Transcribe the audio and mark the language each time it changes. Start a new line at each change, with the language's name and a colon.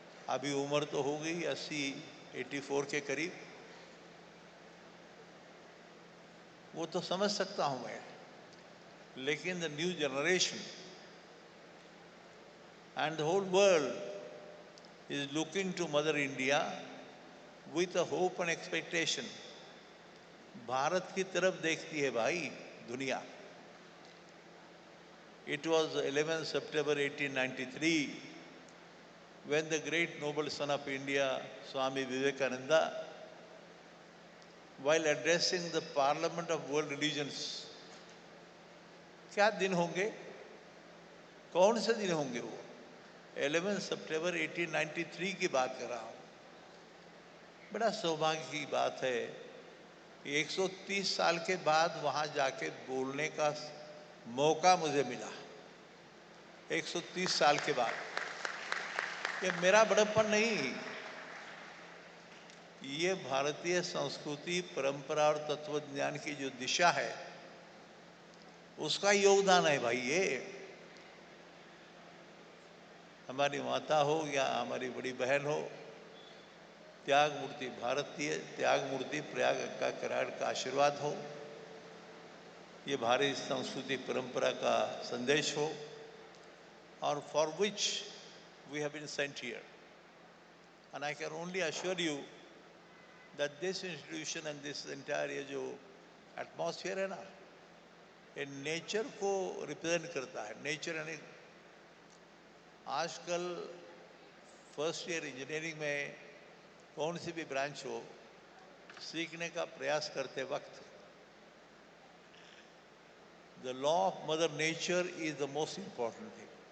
Hindi: अभी उम्र तो हो गई 84 के करीब, वो तो समझ सकता हूँ मैं, लेकिन
English: The new generation and the whole world is looking to mother India with a hope and expectation.
Hindi: Bharat की तरफ देखती है भाई दुनिया।
English: It was 11 September 1893 when the great noble son of India, Swami Vivekananda, while addressing the Parliament of World Religions,
Hindi: क्या दिन होंगे, कौन से दिन होंगे वो? 11 सितंबर 1893 की बात कर रहा हूँ। बड़ा सौभाग्य की बात है कि 130 साल के बाद वहाँ जाके बोलने का मौका मुझे मिला। 130 साल के बाद। ये मेरा बड़प्पन नहीं, ये भारतीय संस्कृति, परंपरा और तत्वज्ञान की जो दिशा है, उसका योगदान है भाई। ये हमारी माता हो या हमारी बड़ी बहन हो, त्याग मूर्ति भारतीय त्याग मूर्ति प्रयाग का कराड़ का आशीर्वाद हो, ये भारतीय संस्कृति परंपरा का संदेश हो, और
English: for which we have been sent here. And I can only assure you that this institution and this entire
Hindi: ये जो atmosphere है ना, ये नेचर को रिप्रेजेंट करता है। नेचर यानी आजकल फर्स्ट ईयर इंजीनियरिंग में कौन सी भी ब्रांच हो, सीखने का प्रयास करते वक्त
English: The law of mother nature is the most important thing.